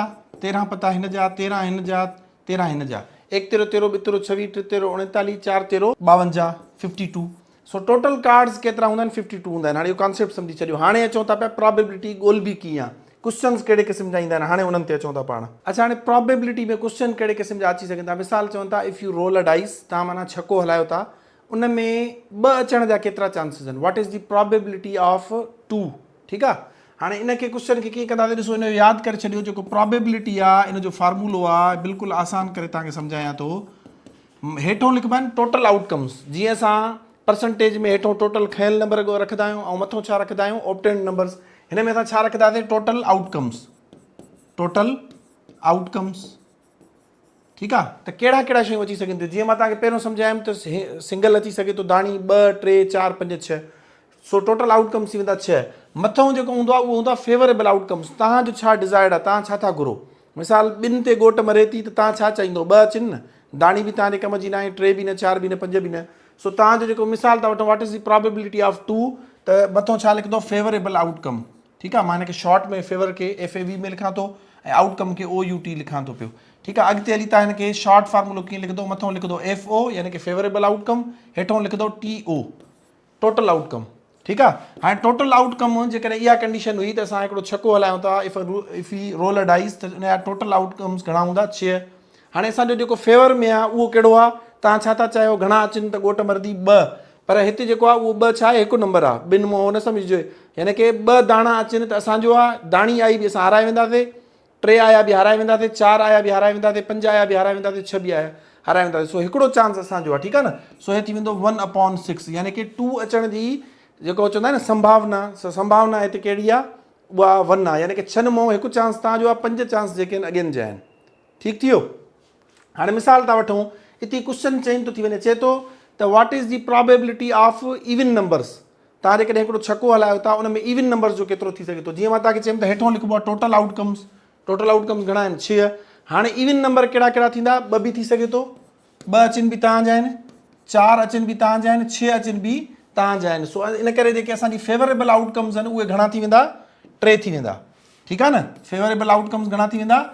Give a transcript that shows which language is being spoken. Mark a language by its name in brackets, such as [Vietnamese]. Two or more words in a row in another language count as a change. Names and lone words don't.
[Sindhi] 13 पता हिन जा, 13 हिन जा, 13 हिन जा, 1 13 13 2 13 26 3 13 39 4 13 52 52। सो टोटल कार्ड्स केतिरा हूंदा आहिनि? 52 हूंदा आहिनि। हाणे इहो कॉन्सेप्ट सम्झी छॾियो। हाणे अचूं था पिया प्रोबेबिलिटी ॻोल्हबी कीअं आहे, क्वेश्चन्स कहिड़े क़िस्म जा ईंदा आहिनि, हाणे उन्हनि ते अचूं था पाण। अच्छा, हाणे प्रोबेबिलिटी में क्वेश्चन कहिड़े क़िस्म जा अची सघनि था? मिसाल चवनि था, [English] if you roll a dice, [Sindhi] तव्हां माना छको हलायो था, उन में 2 अचण जा केतिरा चांसिस आहिनि? [English] What is the probability of 2? [Sindhi] ठीकु आहे। हाणे इनखे क्वेश्चन खे कीअं कंदासीं? ॾिसो, इनजो यादि करे छॾियो। जेको प्रोबेबिलिटी आहे, इन जो फार्मूलो आहे, बिल्कुलु आसान करे तव्हांखे सम्झायां थो। हेठों लिखबा आहिनि [English] total outcomes. [Sindhi] जीअं असां परसेंटेज में हेठों टोटल खयल नंबर रखंदा आहियूं, ऐं मथों छा रखंदा आहियूं? [English] obtained numbers. [Sindhi] हिन में असां छा रखंदासीं? [English] total outcomes. total outcomes. [Sindhi] ठीकु आहे। त कहिड़ा कहिड़ा शयूं अची सघनि थियूं? जीअं मां तव्हांखे पहिरियों सम्झायमि त सिंगल अची सघे थो, दाणी 2 3 4 5 6। सो [English] total outcomes [Sindhi] थी वेंदा 6। मथों जेको हूंदो आहे उहो हूंदो आहे [English] favourable outcomes. [Sindhi] तव्हांजो छा डिज़ायर्ड आहे, तव्हां छा था घुरो? मिसाल, 2 ते घोट मरे थी, त तव्हां छा चाहींदो? 2 अचनि न, दाणी बि तव्हांजे कम जी न आहे, 3 बि न, 4 बि न, 5 बि न। सो तव्हांजो जेको मिसाल था वठो, [English] what is the probability of 2, [Sindhi] त मथों छा लिखंदो? [English] favourable outcome. [Sindhi] ठीकु आहे, मां हिनखे शॉर्ट में फेवर खे FAV में लिखां थो, ऐं आउटकम खे OUT लिखां थो पियो। ठीकु आहे। अॻिते हली तव्हां हिनखे शॉर्ट फार्मूलो कीअं लिखंदो? मथों लिखंदो FO, यानी कि [English] favourable outcome, [Sindhi] हेठों लिखंदो TO, [English] total outcome. [Sindhi] ठीकु आहे। हाणे [English] total outcome [Sindhi] जेकॾहिं इहा कंडीशन हुई त असां हिकिड़ो छको हलायूं था, [English] if he roll a dice, [Sindhi] त इन जा [English] total outcomes [Sindhi] घणा हूंदा? 6। हाणे असांजो जेको फेवर में आहे उहो कहिड़ो आहे? तव्हां छा था चाहियो? घणा अचनि त ॻोठ मरदी? 2। पर हिते जेको आहे उहो 2 छा आहे? हिकु नंबर आहे, 2 मों न सम्झिजो। यानी कि 2 दाणा अचनि त असांजो आहे, दाणी आई बि असां हाराए वेंदासीं, 3 आया बि हाराए वेंदासीं, 4 आया बि हाराए वेंदासीं, 5 आया बि हाराए वेंदासीं, 6 बि आया हाराए वेंदासीं। सो हिकिड़ो चांस असांजो आहे। ठीकु आहे न। सो हे थी वेंदो 1/6, यानी कि 2 अचण जी जेको चवंदा आहिनि न संभावना, संभावना हिते कहिड़ी आहे? उहा 1 आहे। यानी कि 6 मों हिकु चांस तव्हांजो आहे, 5 चांस जेके आहिनि अॻियनि जा आहिनि। ठीकु थी वियो। हाणे मिसाल था वठूं, हिते क्वेश्चन चेंज थो थी वञे। चए थो त [English] what is the probability of even numbers? [Sindhi] तव्हां जेकॾहिं हिकिड़ो छको हलायो था, उन में [English] even numbers [Sindhi] जो केतिरो थी सघे थो? जीअं मां तव्हांखे चयुमि त हेठों लिखिबो आहे [English] total outcomes. total outcomes [Sindhi] घणा आहिनि? 6। हाणे [English] even number [Sindhi] कहिड़ा कहिड़ा थींदा? 2 बि थी सघे थो, 2 अचनि बि तव्हांजा आहिनि, 4 अचनि बि तव्हांजा आहिनि, 6 अचनि बि तव्हांजा आहिनि। सो इन करे जेके असांजी [English] favourable outcomes [Sindhi] आहिनि उहे घणा थी वेंदा? 3 थी वेंदा। ठीकु आहे न। [English] favourable outcomes [Sindhi] घणा थी वेंदा?